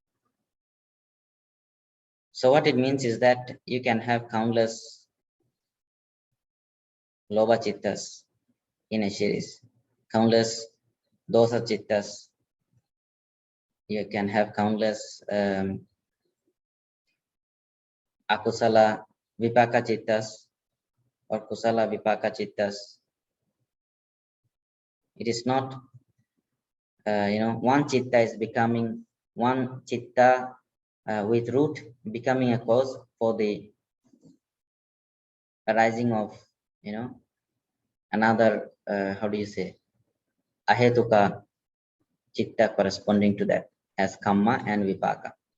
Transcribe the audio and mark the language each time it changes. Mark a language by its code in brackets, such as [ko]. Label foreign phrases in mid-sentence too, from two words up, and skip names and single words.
[en] So what it means is that you can have countless [pi] loba chittas [en] in a series, countless [pi] dosa chittas. [en] You can have countless [pi] akusala vipaka chittas [en] or [pi] kusala vipaka chittas. [en] It is not, one chitta is becoming one chitta with root becoming a cause for the arising of, another, how do you say, [pi] ahetuka chitta [en] corresponding to that as Kama and Vipaka.